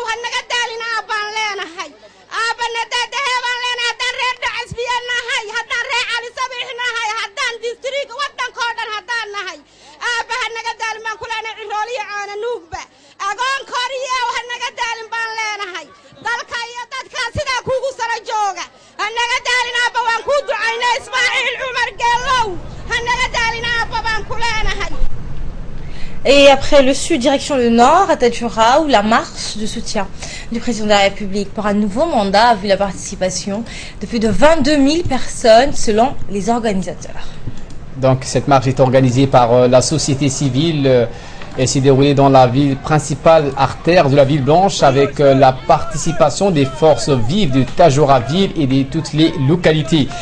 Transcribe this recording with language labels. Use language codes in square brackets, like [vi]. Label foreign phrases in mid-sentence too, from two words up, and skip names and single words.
[so] hanaga daalina baan leenahay aabana dadahebaan leenahay haddaan reer Dhacasbiyo nahay haddaan reer Cali Sabiix nahay haddaan district wadankoo dhan haddaan nahay aabaha naga daalin baan ku leenahay cirooliyo caana nuugba agoon koriyo hanaga daalin baan leenahay dalka iyo dadka sidaa kuugu sara jooga hanaga daalin aaba waan ku ducaynaa Ismaaciil Cumar Geelow hanaga daalin aaba baan ku leenahay. [fr] Et après le sud, direction le nord, à Tadjoura, où la marche de soutien du président de la République pour un nouveau mandat a vu la participation de plus de 22 000 personnes selon les organisateurs. Donc cette marche est organisée par la société civile et s'est déroulée dans la ville principale artère de la ville blanche avec la participation des forces vives de Tadjoura ville et de toutes les localités.